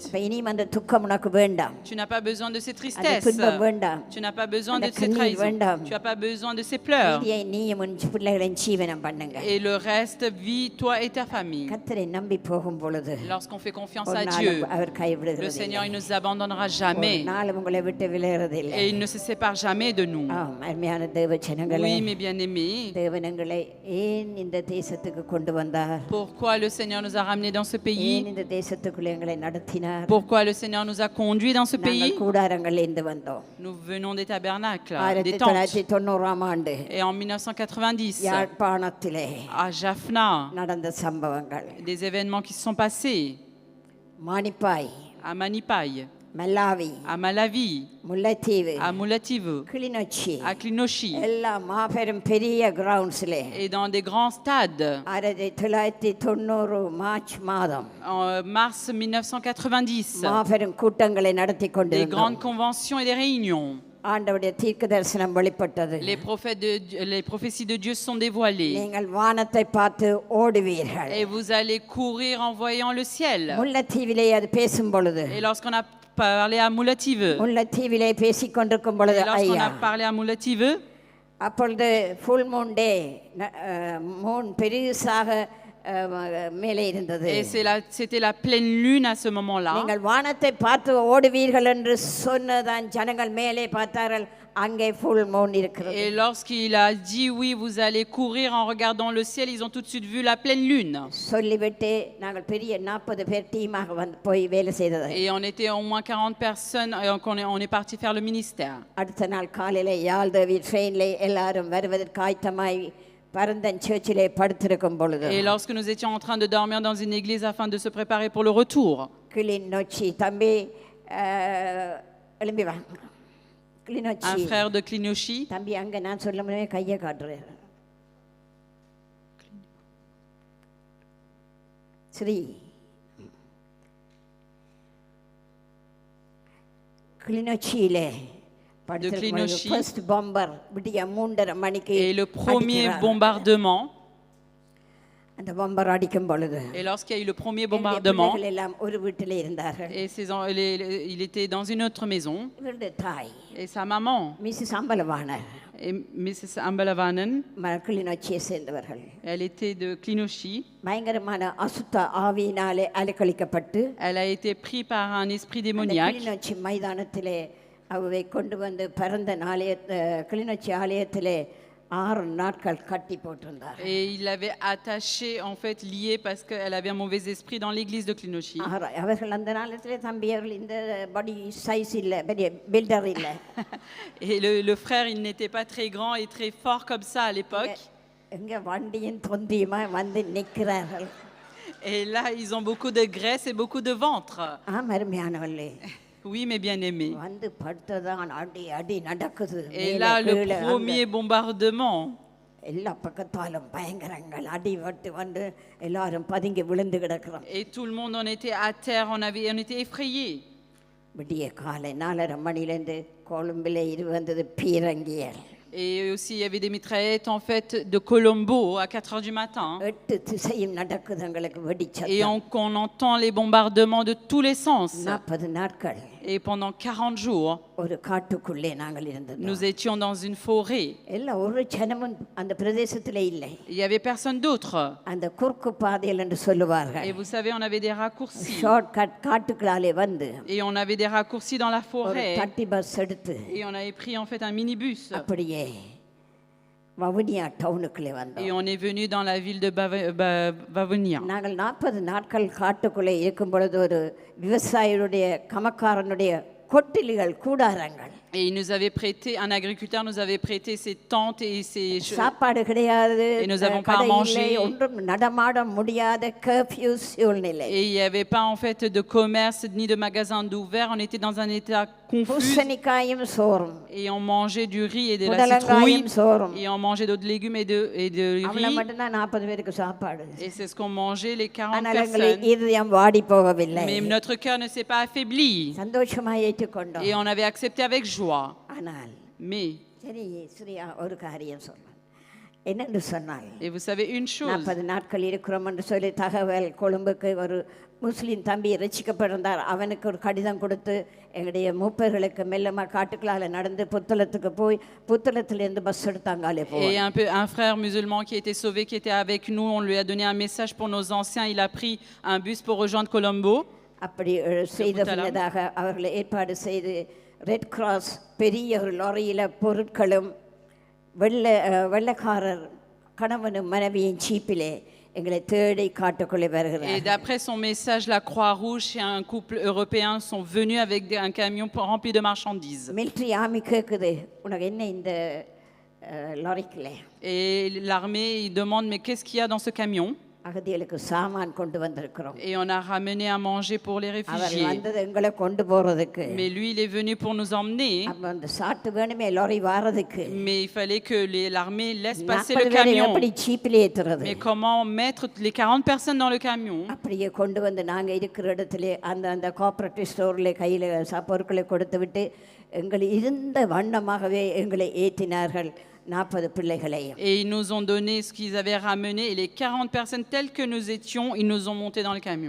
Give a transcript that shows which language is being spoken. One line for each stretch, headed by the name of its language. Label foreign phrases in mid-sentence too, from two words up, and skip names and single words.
Tamil: இப்ப இனி அந்த துக்கம் உனக்கு வேண்டாம்,
French: Tu n'as pas besoin de ces
Tamil: அந்த
French: tristesses.
Tamil: துன்பம் வேண்டாம்,
French: Tu n'as pas besoin
Tamil: அந்த
French: de ces
Tamil: கண்ணீர்
French: trahisons.
Tamil: வேண்டாம்.
French: Tu n'as pas besoin de ces pleurs.
Tamil: மீதியை நீயும் உன் பிள்ளைகளின் ஜீவனம் பண்ணுங்க.
French: Et le reste, vis toi et ta famille.
Tamil: கர்த்தரை நம்பி போகும் பொழுது
French: Lorsqu'on fait confiance
Tamil: ஒரு
French: à
Tamil: நாளும்
French: Dieu,
Tamil: அவர்
French: le
Tamil: கைவிடுகிறது
French: Seigneur, il
Tamil: இல்லை.
French: ne nous abandonnera
Tamil: ஒரு
French: jamais.
Tamil: நாளும் உங்களை விட்டு விலகிறதில்லை.
French: Et il ne se sépare jamais de nous.
Tamil: அருமையான தேவ ஜனங்களே,
French: Oui, mes bien-aimés.
Tamil: தேவன் எங்களை ஏன் இந்த தேசத்துக்கு கொண்டு வந்தார்?
French: Pourquoi le Seigneur nous a ramenés dans ce
Tamil: ஏன்
French: pays?
Tamil: இந்த தேசத்துக்குள்ள எங்களை நடத்தினார்?
French: Pourquoi le Seigneur nous a conduits dans ce pays?
Tamil: நாங்கள் கூடாரங்கள்ல இருந்து வந்தோம்.
French: Nous venons des tabernacles, des tentes.
Tamil: 1990 ஆண்டு
French: Et en 1990,
Tamil: யாழ்ப்பாணத்திலே
French: à Jaffna,
Tamil: நடந்த சம்பவங்கள்,
French: des événements qui se sont passés
Tamil: மானிப்பாய்,
French: à Manipaï,
Tamil: மல்லாவி,
French: à Malawi,
Tamil: முல்லைத்தீவு,
French: à Mulativu,
Tamil: கிளிநொச்சி,
French: à Klinochi,
Tamil: எல்லா மாபெரும் பெரிய கிரவுண்ட்ஸ்ல
French: et dans des grands stades.
Tamil: 1990 மார்ச் மாதம்
French: En mars 1990,
Tamil: மாபெரும் கூட்டங்களை நடத்தி
French: des
Tamil: கொண்டிருந்தோம்.
French: grandes conventions et des réunions.
Tamil: ஆண்டவருடைய தீர்க்க தரிசனம் வெளிப்பட்டது.
French: Les prophéties de Dieu sont dévoilées.
Tamil: நீங்கள் வானத்தை பார்த்து ஓடுவீர்கள்.
French: Et vous allez courir en voyant le ciel.
Tamil: முல்லைத்தீவிலே அது பேசும் பொழுது,
French: Et lorsqu'on a parlé à Mulativu,
Tamil: முல்லைத்தீவிலே பேசிக் கொண்டிருக்கும் பொழுது,
French: et lorsqu'on
Tamil: ஐயா
French: a parlé à Mulativu,
Tamil: அப்பொழுது
English: full moon day,
Tamil: மூன் பெருசாக மேலே இருந்தது.
French: et c'était la pleine lune à ce moment-là.
Tamil: நீங்கள் வானத்தை பார்த்து ஓடுவீர்கள் என்று சொன்னதான் ஜனங்கள் மேலே பார்த்தார்கள், அங்கே
English: full moon
Tamil: இருக்கிறது.
French: Et lorsqu'il a dit oui, vous allez courir en regardant le ciel, ils ont tout de suite vu la pleine lune.
Tamil: சொல்லிவிட்டு நாங்கள் பெரிய 40 பேர் டீமாக வந்து போய் வேலை செய்தது.
French: Et on était au moins 40 personnes et on est parti faire le ministère.
Tamil: அடுத்த நாள் காலையில யாழ்தேவி ட்ரெயின்ல எல்லாரும் வருவதற்கு ஆயத்தமாய் பரந்தன் சர்ச்சிலே படுத்திருக்கும் பொழுது,
French: Et lorsque nous étions en train de dormir dans une église afin de se préparer pour le retour,
Tamil: கிளிநொச்சி தம்பி எழும்பி வாங்க, கிளிநொச்சி
French: un frère de Klinochi,
Tamil: தம்பி அங்க நான் சொல்ல முடியாது கையை காட்டுறேன், ஸ்ரீ கிளிநொச்சியிலே
French: Klinochi.
English: first bomber
Tamil: விடிய 3:30 மணிக்கு
French: et le premier
Tamil: அடிக்கிறார்.
French: bombardement,
Tamil: அந்த பாம்பர் அடிக்கும் பொழுது
French: et lorsqu'il y a eu le premier
Tamil: என்னுடைய
French: bombardement,
Tamil: பிள்ளைகள் எல்லாம் ஒரு வீட்டிலே இருந்தார்கள்.
French: et il était dans une autre maison,
Tamil: இவருடைய தாய்
French: et sa maman,
Tamil: மிஸ்ஸஸ் அம்பலவாணர்
French: et Mrs. Ambalavanan,
Tamil: கிளிநொச்சியை சேர்ந்தவர்கள்.
French: elle était de Klinochi,
Tamil: பயங்கரமான அசுத்த ஆவியினாலே அலைக்கழிக்கப்பட்டு
French: elle a été prise par un esprit
Tamil: அந்த
French: démoniaque,
Tamil: கிளிநொச்சி மைதானத்திலே அவை கொண்டு வந்து பரந்த கிளிநொச்சி ஆலயத்திலே 6 நாட்கள் கட்டி போட்டிருந்தார்.
French: et il l'avait attachée, en fait liée parce qu'elle avait un mauvais esprit dans l'église de Klinochi.
Tamil: அவர்கள் அந்த நாளத்திலே தம்பி அவர்கள் இந்த
English: body size
Tamil: இல்லை, பெரிய பில்டர் இல்லை.
French: Et le frère, il n'était pas très grand et très fort comme ça à l'époque.
Tamil: எங்க வண்டியின் தொந்தியுமா வந்து நிற்கிறார்கள்.
French: Et là, ils ont beaucoup de graisse et beaucoup de ventre.
Tamil: அருமையானவர்களே,
French: Oui, mes bien-aimés.
Tamil: வந்து படுத்ததான் அடி அடி நடக்குது.
French: Et là, le premier bombardement.
Tamil: எல்லா பக்கத்தாலும் பயங்கரங்கள் அடி வட்டு வந்து எல்லாரும் பதுங்கி விழுந்து கிடக்கிறோம்.
French: Et tout le monde, on était à terre, on était effrayés.
Tamil: விடிய காலை 4:30 மணிலேருந்து கொழும்பிலே வந்தது பீரங்கியல்.
French: Et aussi, il y avait des mitraillettes en fait de Colombo à 4 heures du matin.
Tamil: 8 திசையும் நடக்குது எங்களுக்கு
French: Et
Tamil: வெடிச்சத்தம்.
French: on entend les bombardements de tous les sens.
Tamil: 40 நாட்கள்
French: Et pendant 40 jours,
Tamil: ஒரு காட்டுக்குள்ளே நாங்கள் இருந்தோம்.
French: nous étions dans une forêt.
Tamil: எல்லாம் ஒரு ஜனமும் அந்த பிரதேசத்திலே இல்லை.
French: Il n'y avait personne d'autre.
Tamil: அந்த குறுக்கு பாதையில் என்று சொல்லுவார்கள்.
French: Et vous savez, on avait des raccourcis.
English: short cut
Tamil: காட்டுக்குள்ளாலே வந்து
French: Et on avait des raccourcis dans la
Tamil: ஒரு
French: forêt.
Tamil: தட்டி பஸ் எடுத்து
French: Et on avait pris en fait un minibus.
Tamil: அப்படியே வவுனியா டவுனுக்குள்ளே
French: Et
Tamil: வந்தோம்.
French: on est venu dans la ville de Vavonia.
Tamil: நாங்கள் 40 நாட்கள் காட்டுக்குள்ளே இருக்கும் பொழுது ஒரு விவசாயியுடைய கமக்காரனுடைய கொட்டிலிகள் கூடாரங்கள்
French: Et il nous avait prêté, un agriculteur nous avait prêté ses tentes et ses...
Tamil: சாப்பாடு கிடையாது,
French: Et nous avons pas
Tamil: கடை இல்லை,
French: mangé.
Tamil: ஒன்றும் நடமாட முடியாத கர்ஃப்யூ சூழ்நிலை.
French: Et il n'y avait pas en fait de commerce ni de magasin d'ouvert. On était dans un état confus.
Tamil: பூசணிக்காயும் சோறும்
French: Et on mangeait du riz et de la
Tamil: புடலங்காயும்
French: citrouille.
Tamil: சோறும்.
French: Et on mangeait d'autres légumes et de
Tamil: அவ்வளவு
French: riz.
Tamil: மட்டும்தான் 40 பேருக்கு சாப்பாடு.
French: Et c'est ce qu'on mangeait les 40
Tamil: ஆனால் எங்களை
French: personnes.
Tamil: இதயம் வாடி போகவில்லை.
French: Mais notre cœur ne s'est pas affaibli.
Tamil: சந்தோஷமாய் ஏற்றுக்கொண்டோம்.
French: Et on avait accepté avec joie.
Tamil: ஆனால்
French: Mais,
Tamil: சரி ஸ்ரீயா ஒரு காரியம் சொன்னான். என்னென்று சொன்னால்
French: et vous savez une chose,
Tamil: 40 நாட்கள் இருக்கிறோம் என்று சொல்லி தகவல் கொழும்புக்கு ஒரு முஸ்லீம் தம்பி ரசிக்கப்பட்டிருந்தார். அவனுக்கு ஒரு கடிதம் கொடுத்து எங்களுடைய மூப்பர்களுக்கு மெல்லமா காட்டுக்களால் நடந்து புத்தளத்துக்கு போய் புத்தளத்திலிருந்து பஸ் எடுத்தாங்காலே
French: et
Tamil: போய்
French: un frère musulman qui était sauvé, qui était avec nous, on lui a donné un message pour nos anciens. Il a pris un bus pour rejoindre Colombo.
Tamil: அப்படி செய்த பின்னதாக அவர்களை ஏற்பாடு செய்து ரெட் கிராஸ் பெரிய ஒரு லாரியில் பொருட்களும் வெள்ளைக்காரர் கணவனும் மனைவியின் சீப்பிலே எங்களை தேடி காட்டுக்குள்ளே
French: Et
Tamil: வருகிறார்.
French: d'après son message, la Croix-Rouge et un couple européen sont venus avec un camion rempli de marchandises.
English: military army
Tamil: கேட்குது, உனக்கு என்ன இந்த லாரிக்குள்ளே?
French: Et l'armée, il demande, mais qu'est-ce qu'il y a dans ce camion?
Tamil: அகதிகளுக்கு சாமான் கொண்டு வந்திருக்கிறோம்.
French: Et on a ramené à manger pour les
Tamil: அவர்
French: réfugiés.
Tamil: வந்தது எங்களை கொண்டு போறதுக்கு.
French: Mais lui, il est venu pour nous emmener.
Tamil: அப்ப அந்த சாட்டு வேணுமே லாரி வாரதுக்கு.
French: Mais il fallait que l'armée laisse passer
Tamil: 40
French: le
Tamil: பேரை
French: camion.
Tamil: எப்படி சீப்பிலே ஏத்துறது?
French: Mais comment mettre les 40 personnes dans le camion?
Tamil: அப்படியே கொண்டு வந்து நாங்கள் இருக்கிற இடத்துல அந்த
English: cooperative store
Tamil: கையில் பொருட்களை கொடுத்து விட்டு எங்களை இருந்த வண்ணமாகவே எங்களை ஏற்றினார்கள் 40 பிள்ளைகளையும்.
French: Et ils nous ont donné ce qu'ils avaient ramené. Et les 40 personnes telles que nous étions, ils nous ont montés dans le camion.